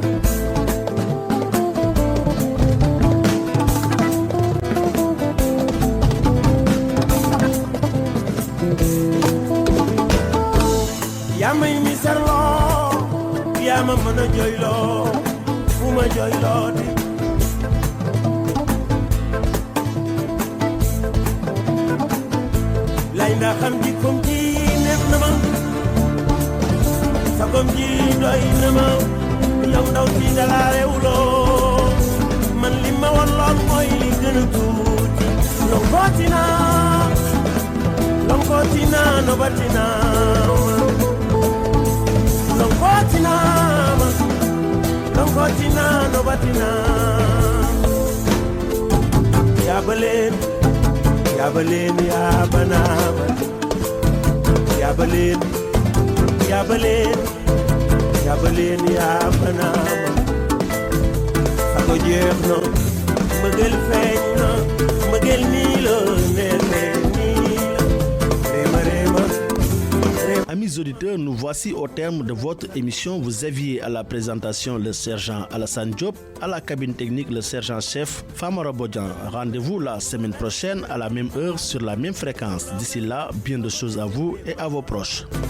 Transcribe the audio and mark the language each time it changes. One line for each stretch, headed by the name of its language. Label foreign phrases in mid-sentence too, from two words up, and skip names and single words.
Wolof: yaa may misarloo yaa ma mën a jooyloo fu ma jooyloo di lay ndax xam ji kom ji neex na ma sa kom ji doy na ma yow ndaw si dala rewloo man li ma woon lool mooy li gën a tuuti lonkootina lonkootina nobatina lonkotina lonkotina nobatina yabaleen yabaleen yabanama yabaleen yabaleen yabaleen yabanama sago jeex na mbëggeel feeñ na mbëggeel nii la neexee nii la réema réema.
French: Amis auditeurs, nous voici au terme de votre émission. Vous aviez à la présentation le sergent Alassane Diop, à la cabine technique le sergent-chef Famara Bodian. Rendez-vous la semaine prochaine à la même heure sur la même fréquence. D'ici là, bien de choses à vous et à vos proches.